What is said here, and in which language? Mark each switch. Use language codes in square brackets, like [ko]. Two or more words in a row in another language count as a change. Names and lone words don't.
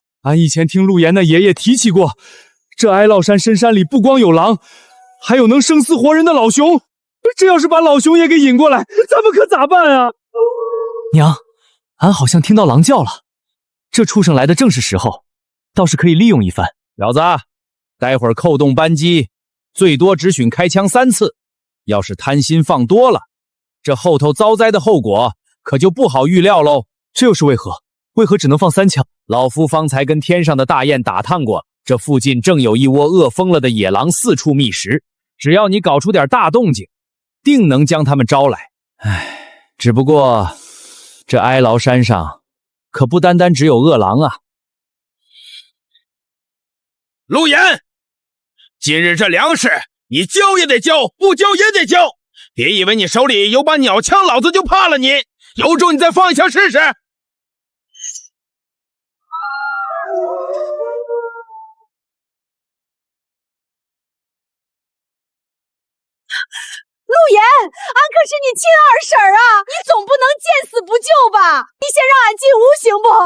[zh] 俺以前听陆岩的爷爷提起过，这哀牢山深山里不光有狼，还有能生死活人的老熊。这要是把老熊也给引过来，咱们可咋办啊？娘，俺好像听到狼叫了，这畜生来的正是时候，倒是可以利用一番。小子，待会儿扣动扳机，最多只许開槍3次。要是貪心放多了，這後頭遭災的後果可就不好預料嘍。這又是為何？為何只能放3槍？老夫方才跟天上的大雁打探過，這附近正有一窩餓瘋了的野狼四處覓食，只要你搞出點大動靜，定能將他們招來。唉，只不過這哀牢山上可不單單只有惡狼啊。陸岩，今日這糧食你交也得交，不交也得交。別以為你手裡有把鳥槍，老子就怕了你。有種你再放一槍試試。陆岩，俺可是你亲二婶啊，你總不能見死不救吧？你先讓俺進屋行不？